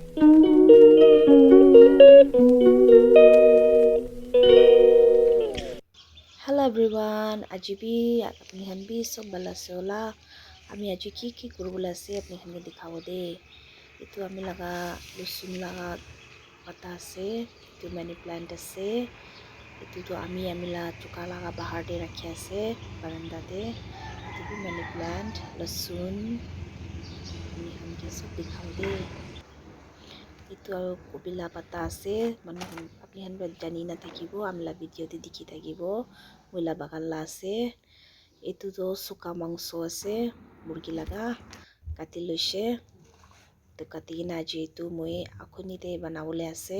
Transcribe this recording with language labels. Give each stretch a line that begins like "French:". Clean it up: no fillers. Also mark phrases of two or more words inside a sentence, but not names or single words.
English: Hello everyone,
Naga Pidgin: aji bhi apni khan bhi sob bala se hola. Ami aji ki kuribole ase apni khan ke dikhabo de. Etu ami laga lusun laga pata ase, etu money plant ase. Etu tu ami la chuka laga bahar de rakhi ase baranda de. Etu bhi money plant, lusun ami khan ke sob dikhabo de. Etu aro gobi la pata ase, manu khan apni khan para jani na thakibo, amla video de dikhi thakibo. Moila bagan la ase. Etu to suka mangso ase, murgi laga kati loise. To kati kena aji etu moi akhuni de banabole ase.